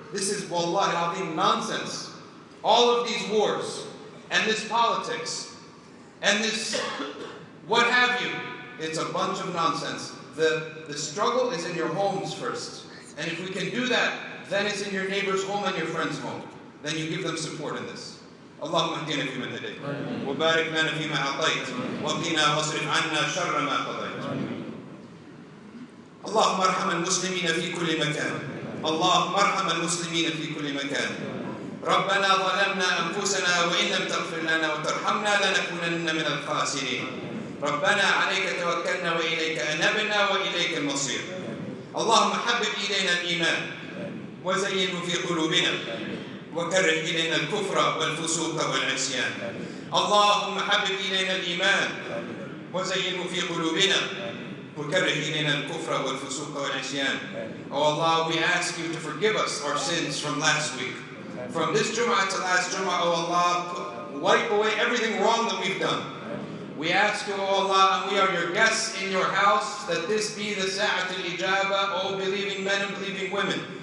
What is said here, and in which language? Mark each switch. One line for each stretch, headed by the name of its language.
English: This is
Arabic: wallahi al-azim
English: nonsense. All of these wars and this politics and this what have you. It's a bunch of nonsense. The struggle is in your homes first. And if we can do that, then it's in your neighbor's home and your friend's home. Then you give them support in this.
Arabic: اللهم اهدنا فيمن هديت وبارك لنا فيما أعطيت وقنا واصرف عنا شر ما قضيت. اللهم ارحم المسلمين في كل مكان. اللهم ارحم المسلمين في كل مكان. ربنا ظلمنا أنفسنا وإن لم تغفر لنا وترحمنا لنكونن من الخاسرين. ربنا عليك توكلنا وإليك أنبنا وإليك المصير. اللهم حبب إلينا الإيمان وزينه في قلوبنا وكره إلينا الكفر والفسوق والعصيان. اللهم حبب إلينا الإيمان وزينه في قلوبنا وكره إلينا الكفر والفسوق والعصيان.
English: Oh Allah, we ask you to forgive us our sins from last week. From this Jum'ah to last Jum'ah, oh Allah, wipe away everything wrong that we've done. We ask you, oh Allah, and we are your guests in your house, that this be the Sa'at al-Ijaba, O believing men and believing women.